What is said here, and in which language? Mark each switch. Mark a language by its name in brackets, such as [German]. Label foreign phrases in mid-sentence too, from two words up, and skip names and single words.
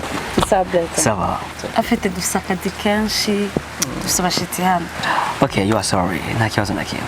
[Kinyarwanda] Sawa. Afite dufite akazi kenshi, dufite abashitsi hano. [English] Okay, you are sorry. [Kinyarwanda] Nta kibazo na kimwe.